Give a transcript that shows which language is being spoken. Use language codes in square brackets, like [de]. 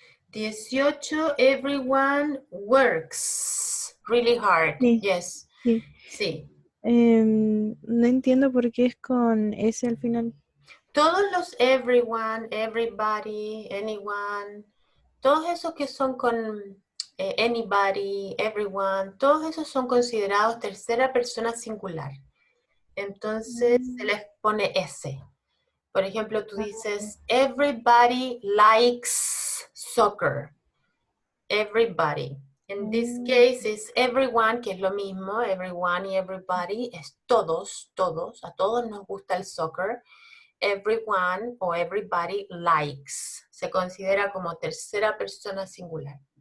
[en] 18, everyone works really hard. [es] Sí. [en] Yes. [es] Sí. Sí. No entiendo por qué es con S al final. Todos los everyone, everybody, anyone, todos esos que son con anybody, everyone, todos esos son considerados tercera persona singular. Entonces se les pone S. Por ejemplo, tú dices, [en] everybody likes soccer. [es] Everybody. [en] In this case is everyone, [es] que es lo mismo, everyone y everybody, es todos, a todos nos gusta el soccer. [en] Everyone o everybody likes. [es] Se considera como tercera persona singular.